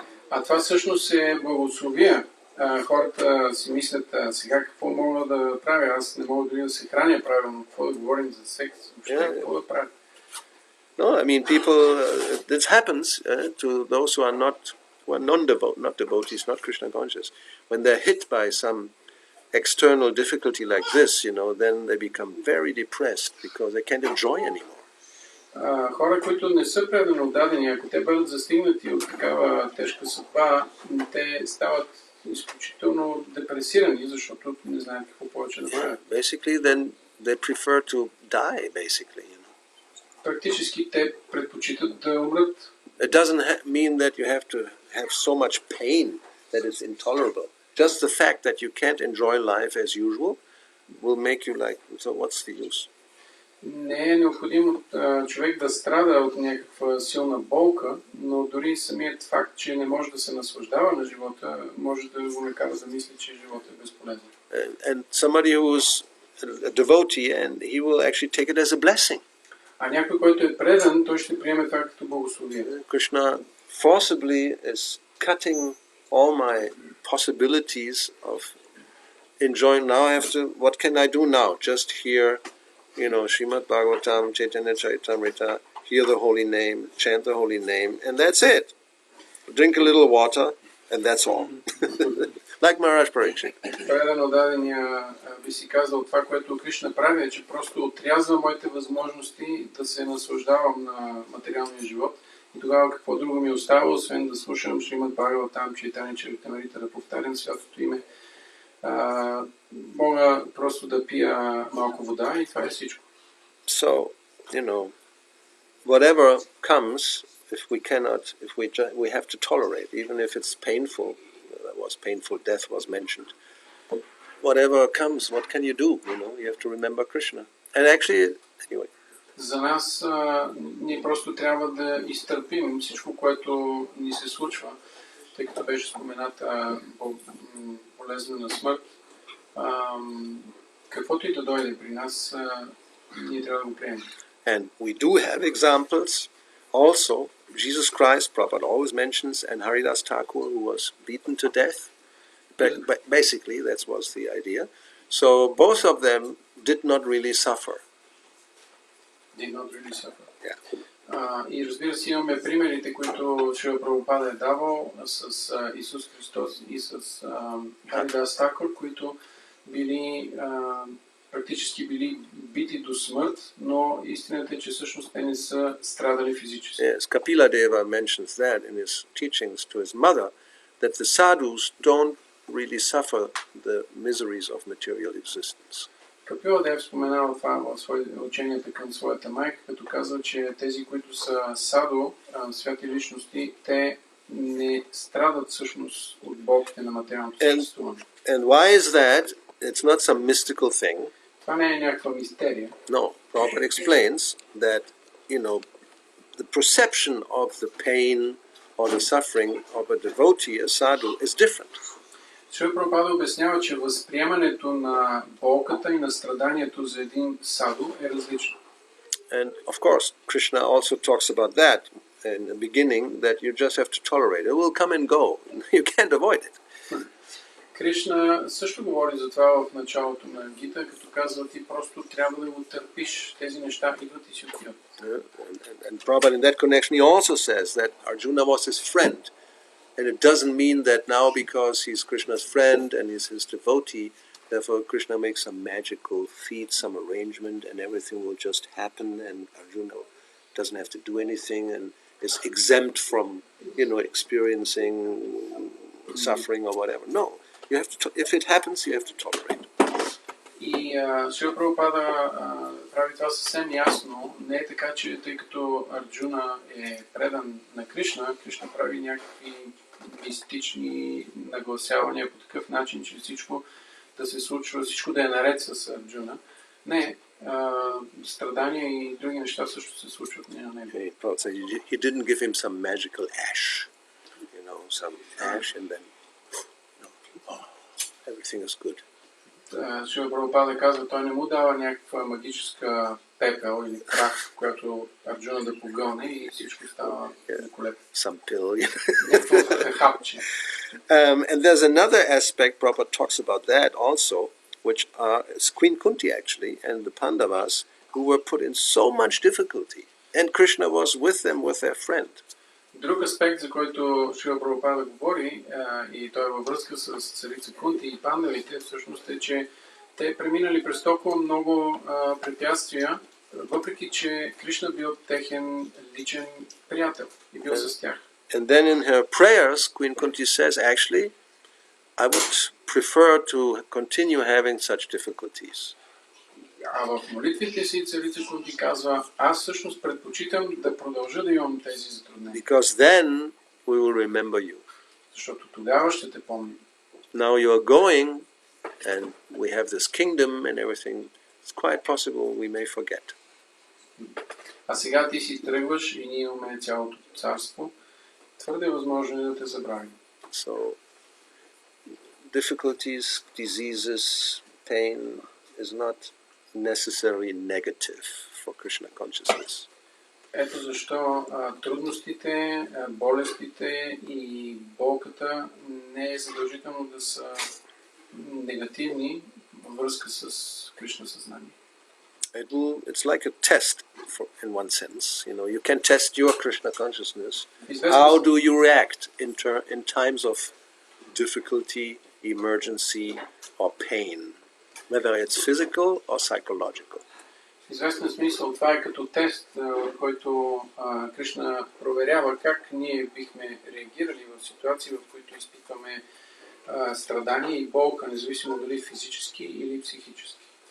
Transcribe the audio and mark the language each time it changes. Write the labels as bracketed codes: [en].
[bg] А това всъщност е благословие. Хората си мислят, сега какво мога да правя? Аз не мога дори да се храня правилно. Какво да говорим за секс? Въобще какво да правя? [en] No, I mean people. This happens to those who are not devotees, not Krishna conscious. When they're hit by some external difficulty like this, then they become very depressed because they can't enjoy anymore. [bg] Хора, които не са предано отдадени, ако те бъдат застигнати от такава тежка съдба, те стават изключително депресирани, защото не знаят какво повече да правят. [en] Basically, then they prefer to die, basically. [bg] Практически те предпочитат да умрат. [en] It doesn't mean that you have to have so much pain that it's intolerable. Just the fact that you can't enjoy life as usual will make you like, so what's the use? [bg] Не е необходимо човек да страда от някаква силна болка, но дори самият факт, че не може да се наслаждава на живота, може да го накара да мисли, че животът е безполезен. [en] And somebody who is a devotee, and he will actually take it as a blessing. [bg] А някой, който е предан, той ще приеме това като благословие. [en] Krishna forcibly is cutting all my possibilities of enjoying. Now I have to, what can I do now? Just hear, Srimad Bhagavatam, Chaitanya Charitamrita, hear the holy name, chant the holy name, and that's it. Drink a little water, and that's all. Like Maharaj Pariksit. [bg] Преден отдадения би си казал, това, което Кришна прави, е, че просто отрязва моите възможности да се наслаждавам на материалния живот. И тогава какво друго ми остава, освен да слушам Шримад Бхагаватам, Чайтания Чаритамрита, да повтарям святото име, мога просто да пия малко вода и това е всичко. [en] So, whatever comes, if we have to tolerate, even if it's painful. That was painful. Death was mentioned. Whatever comes, what can you do? You have to remember Krishna. And actually, anyway. [bg] За нас ние просто трябва да изтърпим всичко, което ни се случва, тъй като беше спомената болезнена смърт. Каквото и да дойде при нас, ние трябва да го приемем. [en] And we do have examples. Also, Jesus Christ, Prabhupada always mentions, and Haridas Thakur, who was beaten to death. Basically, that was the idea. So both of them did not really suffer. Did not really suffer. Yeah. [bg] И разбира се, имаме примерите, които Шрила Прабхупада е давал с Исус Христос и с Харидас Такур, които били практически били бити до смърт, но истината е, че всъщност те не са страдали физически. [en] Yes, Kapila Deva mentions that in his teachings to his mother, that the sadhus don't really suffer the miseries of material existence. [bg] Капила Дев споменава това в своите ученията към своята майка, като казва, че тези, които са саду, святи личности, те не страдат всъщност от болките на материалното съществуване. [en] And why is that? It's not some mystical thing. [bg] Това не е някаква мистерия. [en] No, Prabhupada explains that, the perception of the pain or the suffering of a devotee, a sadhu, is different. [bg] Шрила Прабхупада обяснява, че възприемането на болката и на страданието за един саду е различно. [en] And of course, Krishna also talks about that in the beginning, that you just have to tolerate it. It will come and go. You can't avoid it. [bg] Кришна също говори за това в началото на Гита, като казва, ти просто трябва да го търпиш. Тези неща идват и си отиват. [en] And Prabhupada in that connection, he also says that Arjuna was his friend. And it doesn't mean that now because he's Krishna's friend and he's his devotee, therefore Krishna makes some magical feat, some arrangement, and everything will just happen and Arjuna doesn't have to do anything and is exempt from, experiencing suffering or whatever. No. You have to. If it happens, you have to tolerate. [bg] И Шрила Прабхупада прави това съвсем ясно. Не е така, че тъй като Арджуна е предан на Кришна, Кришна прави някакви мистични нагласявания по такъв начин, че всичко да се случва, всичко да е наред с Арджуна. Не, страдания и други неща също се случват на него. [en] He didn't give him some magical ash, some ash and then everything is good. [bg] Шрила Прабхупада казва, той не му дава някаква магическа пепел или прах, която Арджуна да погълне и всичко става великолепно. [en] Some pill. [bg] Хапче. [en] And there's another aspect, Prabhupada talks about that also, which is Queen Kunti actually, and the Pandavas, who were put in so much difficulty. And Krishna was with them, with their friend. [bg] Друг аспект, за който Шрила Прабхупада говори, и той е във връзка с царица Кунти и пандавите, всъщност е, че те преминали през толкова много препятствия, въпреки че Кришна бил техен личен приятел и бил с тях. [en] And then in her prayers, Queen Kunti says, actually, I would prefer to continue having such difficulties. [bg] А в молитвите си царица Кунти казва, аз всъщност предпочитам да продължа да имам тези затруднения. [en] Because then we will remember you. [bg] Защото тогава ще те помним. [en] Now you are going and we have this kingdom and everything. It's quite possible we may forget. [bg] А сега ти си тръгваш и ние имаме цялото царство. Твърде възможно е да те забравим. [en] So, difficulties, diseases, pain is not necessarily negative for Krishna consciousness. [bg] Ето защо трудностите, болестите и болката не е задължително да са негативни във връзка с Кришна съзнание. [en] It's like a test in one sense. You can test your Krishna consciousness. How do you react in times of difficulty emergency, or pain, whether it's physical or psychological. [bg] В известен смисъл това е като тест, в който Кришна проверява как ние бихме реагирали в ситуации, в които изпитваме страдание и болка, независимо дали физически или психически.